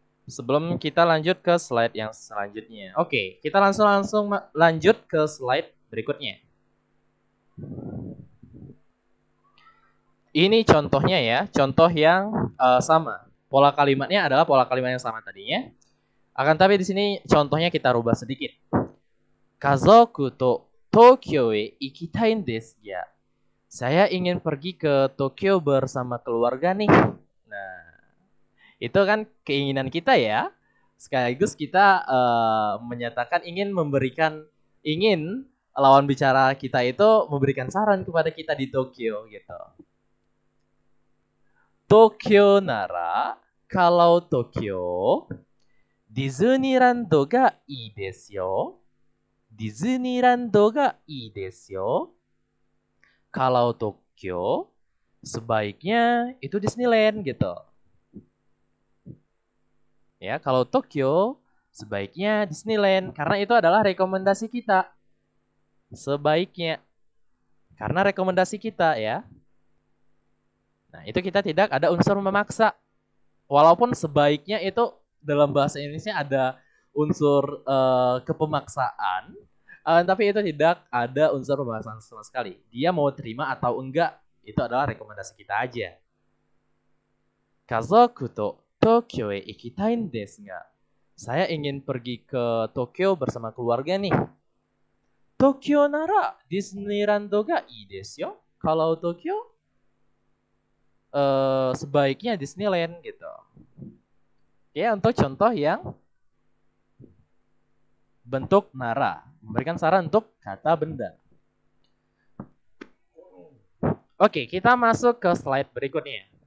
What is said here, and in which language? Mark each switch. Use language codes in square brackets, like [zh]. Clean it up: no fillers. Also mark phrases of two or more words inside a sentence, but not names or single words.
[id] sebelum kita lanjut ke slide yang selanjutnya. Oke, kita langsung lanjut ke slide berikutnya. Ini contohnya ya, contoh yang sama. Pola kalimatnya adalah pola kalimat yang sama tadinya. Akan tapi di sini contohnya kita rubah sedikit. [ja] 家族と東京へ行きたいですや. [id] Saya ingin pergi ke Tokyo bersama keluarga nih. Nah, itu kan keinginan kita ya. Sekaligus kita menyatakan ingin lawan bicara kita itu memberikan saran kepada kita di Tokyo gitu. [ja] 東京なら, kalau Tokyo, ディズニーランドがいいですよ. ディズニーランドがいいですよ. [id] Kalau Tokyo, sebaiknya itu Disneyland gitu. Ya, kalau Tokyo, sebaiknya Disneyland karena itu adalah rekomendasi kita. Sebaiknya. Karena rekomendasi kita ya. Nah, itu kita tidak ada unsur memaksa. Walaupun sebaiknya itu dalam bahasa Indonesia ada unsur kepemaksaan, tapi itu tidak ada unsur pembahasan sama sekali. Dia mau terima atau enggak, itu adalah rekomendasi kita aja. [ja] 家族と東京へ行きたいですが. [id] Saya ingin pergi ke Tokyo bersama keluarga nih. [ja] 東京ならディズニーランドがいいですよ. [id] Kalau Tokyo sebaiknya Disneyland gitu. Ya, untuk contoh yang bentuk nara, memberikan saran untuk kata benda. Oke, kita masuk ke slide berikutnya.